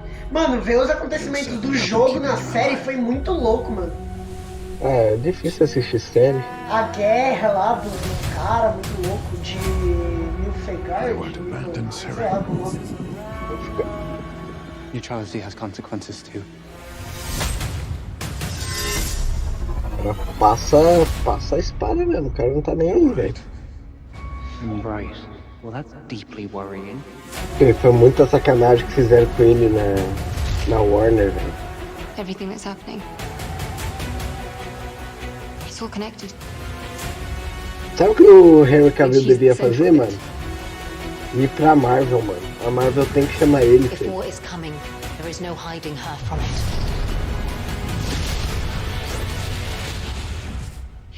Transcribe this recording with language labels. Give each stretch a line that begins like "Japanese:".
Portuguese: Mano, ver os acontecimentos do jogo na série foi muito louco, mano. É difícil assistir série. A guerra lá do cara muito louco de Nilfgaard, sei lá como nome.
English: Neutrality has consequences too.
Portuguese: Passa a espada mesmo, o cara não tá nem aí, velho.
English: Right. Well, that's deeply worrying.
Portuguese: Foi muita sacanagem que fizeram com ele na Warner, velho.
English: Everything that's happening. It's all connected.
Portuguese: Sabe o que o Henry Cavill devia fazer, mano? Ir pra Marvel, mano. A Marvel tem que chamar ele, filho.
English: There is no hiding her from it.